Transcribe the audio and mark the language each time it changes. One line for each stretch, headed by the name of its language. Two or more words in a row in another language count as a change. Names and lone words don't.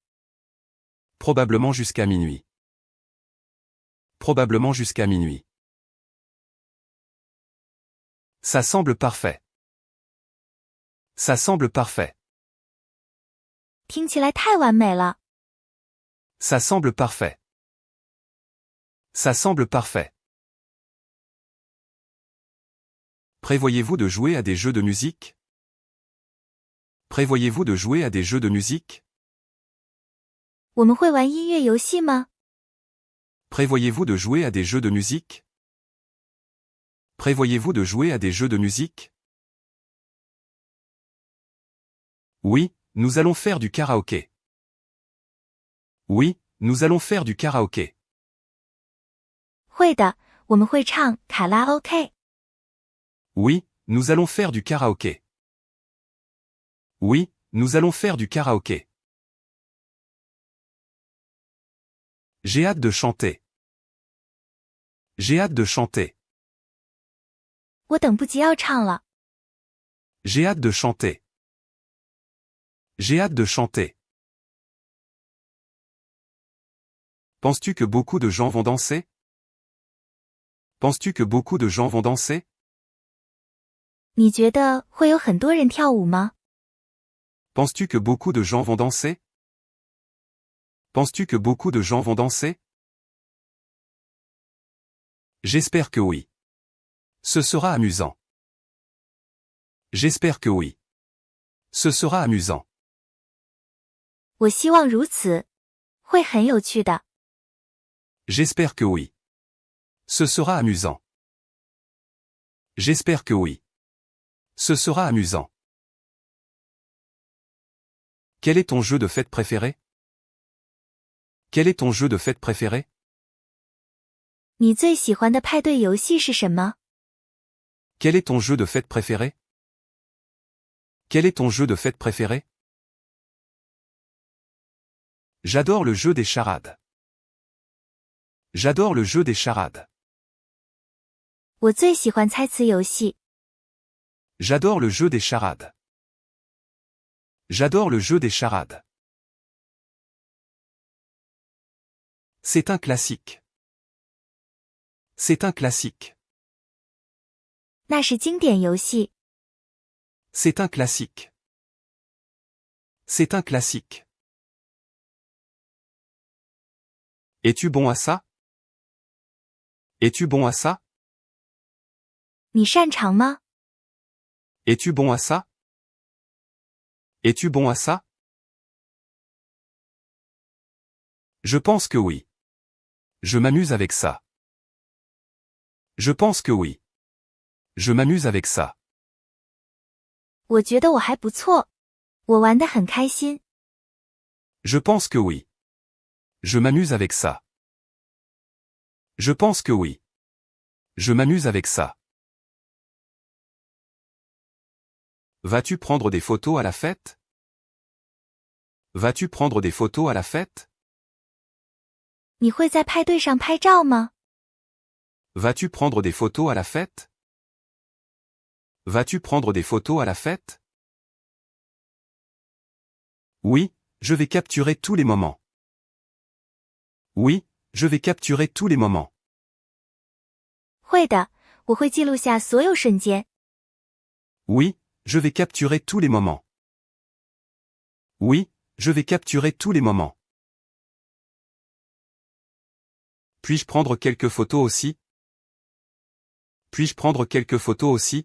French: Probablement jusqu'à minuit. Probablement jusqu'à minuit. Ça semble parfait. Ça semble parfait.
Chinese: 听起来太完美了。
French: Ça semble parfait. Ça semble parfait. Prévoyez-vous de jouer à des jeux de musique? Prévoyez-vous de jouer à des jeux de musique?
Chinese: 我们会玩音乐游戏吗？
French: Prévoyez-vous de jouer à des jeux de musique? Prévoyez-vous de jouer à des jeux de musique? Oui, nous allons faire du karaoké. Oui, nous allons faire du karaoké.
Chinese: 会的，我们会唱卡拉 OK。
French: Oui, nous allons faire du karaoké. Oui, nous allons faire du karaoké. J'ai hâte de chanter. J'ai hâte de chanter.
Chinese: 我等不及要唱了。
French: J'ai hâte de chanter. J'ai hâte de chanter. Penses-tu que beaucoup de gens vont danser? Penses-tu que beaucoup de gens vont danser?
Chinese: 你觉得会有很多人跳舞吗？
French: Penses-tu que beaucoup de gens vont danser? Penses-tu que beaucoup de gens vont danser? J'espère que oui. Ce sera amusant. J'espère que oui. Ce sera amusant.
Chinese: 我希望如此，会很有趣的。
French: J'espère que oui. Ce sera amusant. J'espère que oui. Ce sera amusant. Quel est ton jeu de fête préféré? Quel est ton jeu de fête préféré?
Chinese: 你最喜欢的派对游戏是什么？
French: Quel est ton jeu de fête préféré? Quel est ton jeu de fête préféré? J'adore le jeu des charades. J'adore le jeu des charades.
Chinese: 我最喜欢猜词游戏。
French: J'adore le jeu des charades. J'adore le jeu des charades. C'est un classique. C'est un classique.
Chinese: 那是经典游戏。
French: C'est un classique. C'est un classique. Es-tu bon à ça? Es-tu bon à ça?
Chinese: 你擅长吗？
French: Es-tu bon à ça? Es-tu bon à ça? Je pense que oui. Je m'amuse avec ça. Je pense que oui. Je m'amuse avec ça.
Chinese: 我觉得我还不错，我玩得很开心。
French: Je pense que oui. Je m'amuse avec ça. Je pense que oui. Je m'amuse avec ça. Vas-tu prendre des photos à la fête? Vas-tu prendre des photos à la fête?
Chinese: 你会在派对上拍照吗？
French: Vas-tu prendre des photos à la fête? Vas-tu prendre des photos à la fête? Oui, je vais capturer tous les moments. Oui, je vais capturer tous les moments.
Chinese: 会的，我会记录下所有瞬间。
French: Oui, je vais capturer tous les moments. Oui, je vais capturer tous les moments. Puis-je prendre quelques photos aussi? Puis-je prendre quelques photos aussi?